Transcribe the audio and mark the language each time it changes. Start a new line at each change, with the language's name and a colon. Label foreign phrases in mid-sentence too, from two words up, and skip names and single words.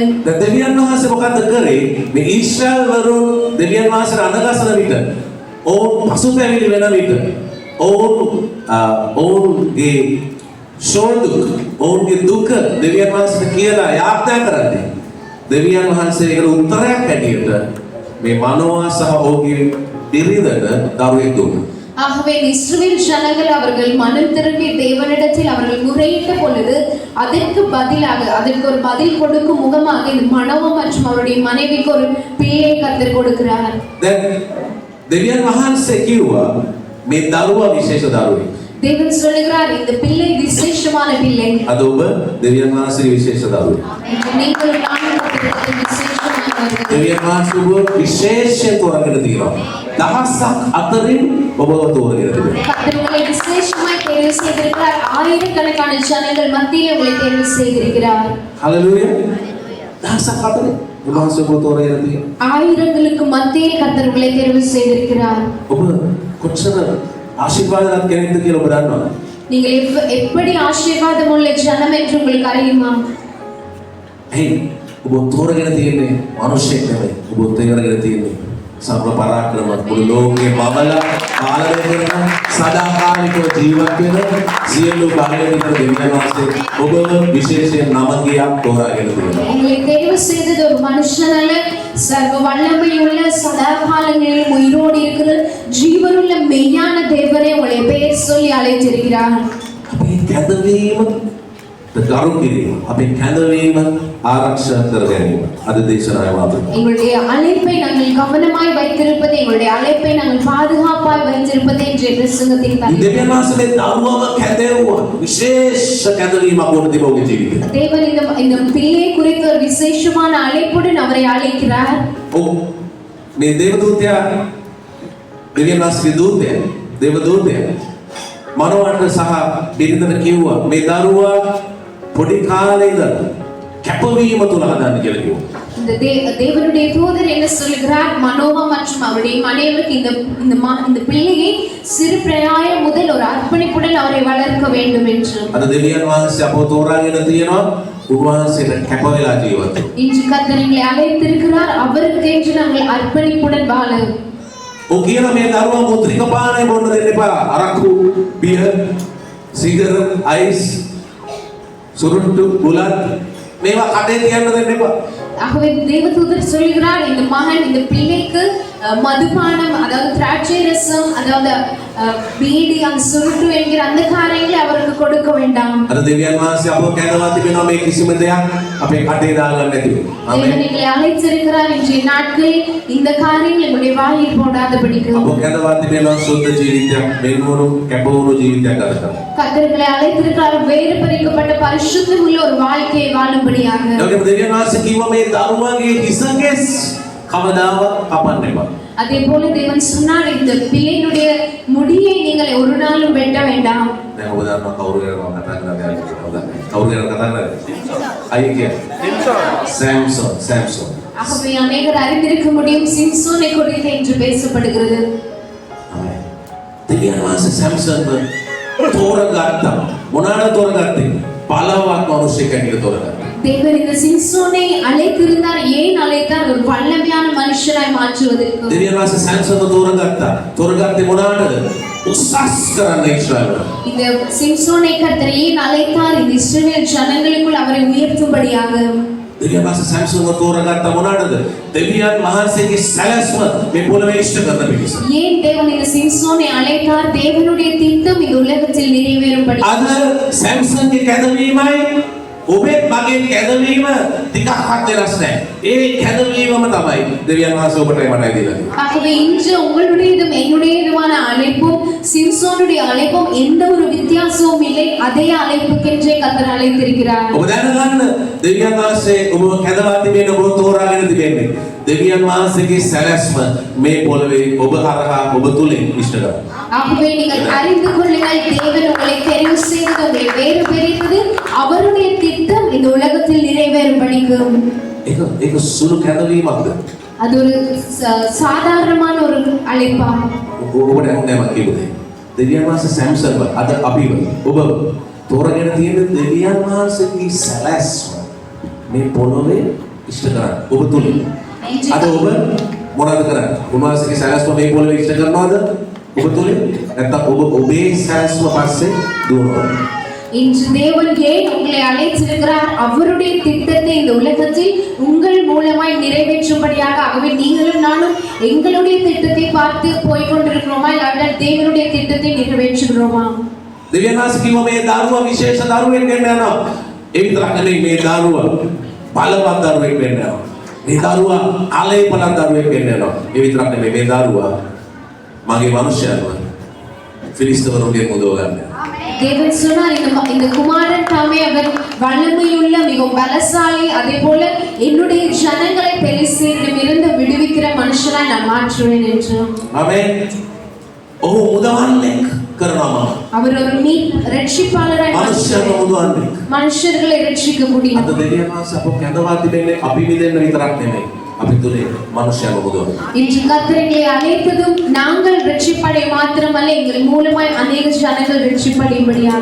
Sinhala: දැන් දෙවියන් වහන්සේ මොකද්ද කරේ? මේ ඊශ්‍රායල්වරුන් දෙවියන් වහන්සේට අනගසන විට ඔවුන් පසුතැවිලි වෙන විට ඔවුන්ගේ ශෝදුක් ඔවුන්ගේ දුක දෙවියන් වහන්සේට කියලා යාඥා කරන්නේ. දෙවියන් වහන්සේ ඒකට උත්තරයක් ඇටියට මේ මනෝවා සහ ඔහුගේ බිරිඳට දරුවෙක් දුන්නා.
Tamil: ஆகவே இஸ்ரவேல் ஜனங்கள் அவர்கள் மனம் திரும்பி தேவனிடத்தில் அவர்கள் முறையிட்ட பொழுது அதற்கு பதிலாக அதற்கு ஒரு பதில் கொடுக்கும் முகமாக இந்த மனோவா மற்றும் அவருடைய மனைவிக்கு ஒரு பிள்ளை கர்த்தர் கொடுக்கிறார்.
Sinhala: දෙවියන් වහන්සේ කිව්වා මේ දරුවා විශේෂ දරුවෙක්.
Tamil: தேவன் சொல்லுகிறார் இந்த பிள்ளை விசேஷமான பிள்ளை.
Sinhala: අද ඔබ දෙවියන් වහන්සේගේ විශේෂ දරුවෙක්.
Tamil: நீங்கள் காணப்படுகிறது விசேஷமானவர்கள்.
Sinhala: දෙවියන් වහන්සේ ඔබ විශේෂයෙන් තෝරාගෙන තියෙනවා. දහසක් අතරින් ඔබව තෝරාගෙන තිබෙනවා.
Tamil: கர்த்தர் உங்களை விசேஷமாய் தேர்வு செய்திருக்கிறார். ஆயிரக்கணக்கான ஜனங்கள் மத்தியிலே உங்களை தேர்வு செய்திருக்கிறார்.
Sinhala: හලෙලූයා. දහසක් අතරින් උන්වහන්සේ ඔබව තෝරාගෙන තියෙනවා.
Tamil: ஆயிரங்களுக்கு மத்தியில் கர்த்தர் உங்களை தேர்வு செய்திருக்கிறார்.
Sinhala: ඔබ කොච්චර ආශිර්වාදවත් කෙනෙක්ද කියලා ඔබ දන්නවද?
Tamil: நீங்கள் எப்படி ஆசீர்வாதம் உள்ள ஜனம் என்று உங்களுக்கு அறியுமா?
Sinhala: ඇයි ඔබ තෝරාගෙන තියෙන්නේ මිනිස්සෙක් නෙමෙයි. ඔබ තෝරාගෙන තියෙන්නේ සර්ව පරාක්‍රමවත් මුළු ලෝකේ බබලා පාලනය කරන සදාකාලිකව ජීවත් වෙන සියලු බාහිර දෙවියන් වහන්සේ ඔබ විශේෂයෙන් නම කියා තෝරාගෙන තියෙනවා.
Tamil: உங்களை தேர்வு செய்தது ஒரு மனுஷன் அல்ல, சர்வ வல்லமையுள்ள சதா காலங்களில் உயிரோடு இருக்கிற ஜீவனுள்ள மெய்யான தேவனே உங்களை பெயர் சொல்லி அழைத்திருக்கிறார்.
Sinhala: අපේ කැදවීම ගරු කිරීම අපේ කැදවීම ආරක්ෂා කර ගැනීම අද දේශනාවේ මාතෘකාව.
Tamil: எங்களுடைய அழைப்பை நாங்கள் கவனமாய் வைத்திருப்பது, எங்களுடைய அழைப்பை நாங்கள் பாதுகாப்பாய் வைத்திருப்பது என்ற பிரசங்கத்தின் தலைப்பு.
Sinhala: දෙවියන් වහන්සේ දරුවම කැදෙව්වා. විශේෂ කැදවීමක් වුණ තිබෝගේ ජීවිතේ.
Tamil: தேவன் இந்த பிள்ளையை குறித்த ஒரு விசேஷமான அழைப்புடன் அவரை அழைக்கிறார்.
Sinhala: ඔව් මේ දේවදූතයා දෙවියන් වහන්සේගේ දූතයා දේවදූතයා මනෝවට සහ බිරිඳට කිව්වා මේ දරුවා පොඩි කාලේ ඉඳලා කැපවීම තුල හදන්න කියලා කිව්වා.
Tamil: இந்த தேவனுடைய தூதர் என்ன சொல்கிறார்? மனோவா மற்றும் அவருடைய மனைவிக்கு இந்த பிள்ளையை சிறு பிராயம் முதல் ஒரு அர்ப்பணிப்புடன் அவரை வளர்க்க வேண்டும் என்று.
Sinhala: අද දෙවියන් වහන්සේ අපව තෝරාගෙන තියෙනවා උන්වහන්සේට කැප වෙලා ජීවත් වෙන්න.
Tamil: இன்று கர்த்தர் எங்களை අழைத்திருக்கிறார் அவருக்கு என்று நாங்கள் அர்ப்பணிப்புடன் வாழ.
Sinhala: ඔව් කියන මේ දරුවා මුද්‍රික පානය බොන්න දෙන්න එපා. අරක්කු, බියර්, සිගරට්, අයිස්, සුරුට්ටු, බුලත් මේවා කඩේ තියන්න දෙන්න එපා.
Tamil: ஆகவே தேவதூதர் சொல்கிறார் இந்த மகன் இந்த பிள்ளைக்கு மதுபானம், அதாவது திராட்சை ரசம், அதாவது பீடி, அந்த சுருட்டு என்கிற அந்த காரியங்களை அவருக்கு கொடுக்க வேண்டாம்.
Sinhala: අද දෙවියන් වහන්සේ අපව කැඳවා තිබෙනවා මේ කිසිම දෙයක් අපේ කටේ දාගන්න නැතිව.
Tamil: தேவன் எங்களை அழைத்திருக்கிறார் இன்றைய நாட்களில் இந்த காரியங்கள் எங்களுடைய வாயில் போடாதபடிக்கு.
Sinhala: අපව කැඳවා තිබෙනවා සුද්ධ ජීවිතයක්, වෙන්වුණු කැපවුණු ජීවිතයක් ගත කරන්න.
Tamil: கர்த்தர்களை அழைத்திருக்கிறார் வேறு பறிக்கப்பட்ட பரிசுத்தம் உள்ள ஒரு வாழ்க்கையை வாழும்படியாக.
Sinhala: ඒකම දෙවියන් වහන්සේ කිව්වා මේ දරුවාගේ හිසකෙස් කවදාවත් කපන්න එපා.
Tamil: அதே போல தேவன் சொன்னார் இந்த பிள்ளையினுடைய முடியை நீங்கள் ஒரு நாளும் வெட்ட வேண்டாம்.
Sinhala: දැන් ඔබ දන්නවා කවුරු ගැනද කතා කරන්නේ කියලා. කවුරු ගැනද කතා කරන්නේ? අයියේ කියන්නේ සැම්සන්.
Tamil: ஆகவே அநேகர் அறிந்திருக்க முடியும் சிம்சோனை குறித்து என்று பேசப்படுகிறது.
Sinhala: දෙවියන් වහන්සේ සැම්සන්ව තෝරගත්තා. මොනවාද තෝරගත්තේ? බලවත් මිනිසෙක් හැටියට තෝරගත්තා.
Tamil: தேவன் இந்த சிம்சோனை அழைத்திருந்தார். ஏன் அழைத்தார்? ஒரு வல்லமையான மனுஷனாய் மாற்றுவதற்கு.
Sinhala: දෙවියන් වහන්සේ සැම්සන්ව තෝරගත්තා. තෝරගත්තේ මොනවාද? උසස් කරන්න ඊශ්‍රායල.
Tamil: இந்த சிம்சோனை கர்த்தர் ஏன் அழைத்தார்? இந்த இஸ்ரவேல் ஜனங்களுக்குள் அவரை உயர்த்தும்படியாக.
Sinhala: දෙවියන් වහන්සේ සැම්සන්ව තෝරගත්තා මොනවාද? දෙවියන් වහන්සේගේ සැලැස්ම මේ පොළවේ ඉෂ්ට කරන පිණිස.
Tamil: ஏன் தேவன் இந்த சிம்சோனை அழைத்தார்? தேவனுடைய திட்டம் இந்த உலகத்தில் நிறைவேறும்படி.
Sinhala: අද සැම්සන්ගේ කැදවීමයි ඔබේ මගේ කැදවීම ටිකක්වත් වෙනස් නැහැ. ඒ කැදවීමම තමයි දෙවියන් වහන්සේ ඔබට මටයි දීලා තියෙන්නේ.
Tamil: ஆகவே இன்று உங்களுடையதும் என்னுடையதுமான அழைப்பும் சிம்சோனுடைய அழைப்பும் எந்த ஒரு வித்தியாசமும் இல்லை. அதே அழைப்புக்கென்றே கர்த்தர் அழைத்திருக்கிறார்.
Sinhala: ඔබ දැනගන්න දෙවියන් වහන්සේ ඔබව කැදවා තිබෙන ඔබ තෝරාගෙන තිබෙන්නේ. දෙවියන් වහන්සේගේ සැලැස්ම මේ පොළවේ ඔබ හරහා ඔබ තුලින් ඉෂ්ට කරනවා.
Tamil: ஆகவே நீங்கள் அறிந்து கொள்ளுங்கள், தேவன் உங்களை தெரிவு செய்தது, உங்களை வேறு பிரித்தது அவருடைய திட்டம் இந்த உலகத்தில் நிறைவேறும்படிக்கு.
Sinhala: ඒක සුළු කැදවීමක්ද?
Tamil: அது ஒரு சாதாரணமான ஒரு அழைப்பா?
Sinhala: ඔබට හොඳයි මම කියුවේ. දෙවියන් වහන්සේ සැම්සන්ව අද අපිව ඔබ තෝරාගෙන තියෙන දෙවියන් වහන්සේගේ සැලැස්ම මේ පොළොවේ ඉෂ්ට කරන්න ඔබ තුලින්. අද ඔබ මොනවද කරන්නේ? උන්වහන්සේගේ සැලැස්ම මේ පොළොවේ ඉෂ්ට කරනවද? ඔබ තුලින් නැත්නම් ඔබ ඔබේ සැලැස්ම පස්සේ දුවනවද?
Tamil: இன்று தேவன் ஏன் உங்களை அழைத்திருக்கிறார்? அவருடைய திட்டத்தை இந்த உலகத்தில் உங்கள் மூலமாய் நிறைவேற்றும்படியாக. ஆகவே நீங்களும் நானும் எங்களுடைய திட்டத்தை பார்த்து போய்கொண்டிருக்கிறோமா, இல்லாவிட்டால் தேவனுடைய திட்டத்தை நிறைவேற்றுகிறோமா?
Sinhala: දෙවියන් වහන්සේ කිව්වා මේ දරුවා විශේෂ දරුවෙක් වෙන්න යනවා. ඒ විතරක් නෙවෙයි මේ දරුවා බලවත් දරුවෙක් වෙන්න යනවා. මේ දරුවා ආලේපන දරුවෙක් වෙන්න යනවා. ඒ විතරක් නෙවෙයි මේ දරුවා මගේ මනුෂ්‍යයන්ව පිලිස්තවරුන්ගේ මුදව ගන්න.
Tamil: தேவன் சொன்னார், இந்த குமாரன் தாமே அவர் வல்லமையுள்ள மிகவும் பலசாலி, அதே போல என்னுடைய ஜனங்களை பெலிஸ்தரிடமிருந்து விடுவிக்கிற மனுஷனாய் நான் மாற்றுவேன் என்று. ஆமென்.
Sinhala: ඔහු මුදවන්නෙක් කරනවා.
Tamil: அவர் ஒரு ரட்சிப்பாளராய் மனுஷர்களை ரட்சிக்க முடியும்.
Sinhala: අද දෙවියන් වහන්සේ අප කැඳවා තිබෙන්නේ අපි විදෙන්න විතරක් නෙමෙයි. අපි තුලේ මනුෂ්‍යයව මුදවන්න.
Tamil: இன்று கர்த்தர் எங்களை அழைத்ததும் நாங்கள் ரட்சிப்படைய மாத்திரமல்ல, எங்கள் மூலமாய் अनेक ஜனங்கள் ரட்சிப்படையும்படியாக.